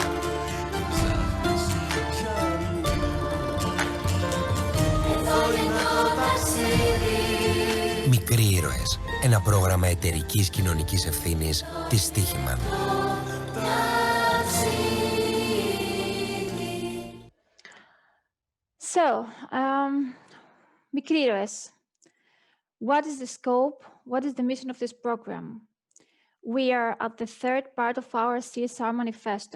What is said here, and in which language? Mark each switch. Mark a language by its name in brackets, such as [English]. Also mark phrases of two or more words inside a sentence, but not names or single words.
[English] Falling [Greek] Μικροί ήρωες. Ένα πρόγραμμα εταιρικής κοινωνικής ευθύνης της Στίχημαν. [English] So, MCqueeros, what is the scope? What is the mission of this program? We are at the third part of our CSR Manifesto.